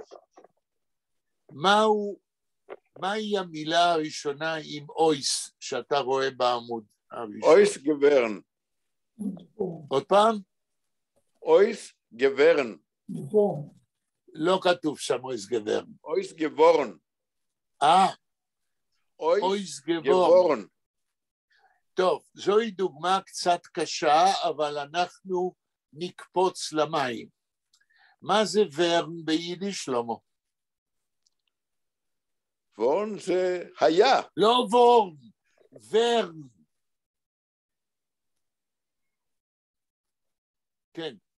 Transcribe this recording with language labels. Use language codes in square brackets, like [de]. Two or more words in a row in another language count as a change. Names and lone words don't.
[he] מהי המילה הראשונה עם אויס שאתה רואה בעמוד הראשון? [yi] אויס גוורן. [he] עוד פעם? [yi] אויס גוורן. [he] לא כתוב שם [yi] אויס גוורן. אויס גוורן. אויס גוורן. [he] טוב, זוהי דוגמה קצת קשה, אבל אנחנו נקפוץ למים. מה זה ורן ביידיש, שלמה? וורן זה היה. לא וורן, ורן. כן.